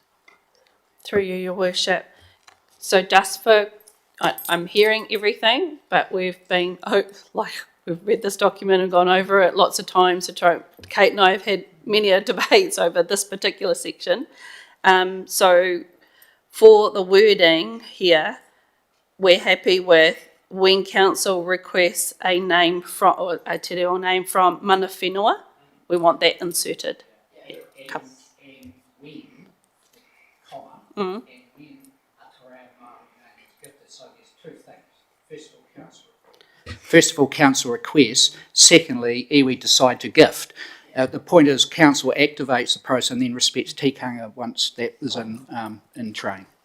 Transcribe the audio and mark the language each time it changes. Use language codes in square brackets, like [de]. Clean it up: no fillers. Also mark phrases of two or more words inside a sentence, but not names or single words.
[en] Through you, Your Worship. So just for, I'm hearing everything, but we've been, we've read this document and gone over it lots of times. So Kate and I have had many debates over this particular section. So for the wording here, we're happy with when council requests a name from, or a [mi] te reo [en] name from [mi] mana whenua, [en] we want that inserted. Mm. First of all, council requests. Secondly, iwi decide to gift. The point is, council activates the process and then respects tikanga once that is in train.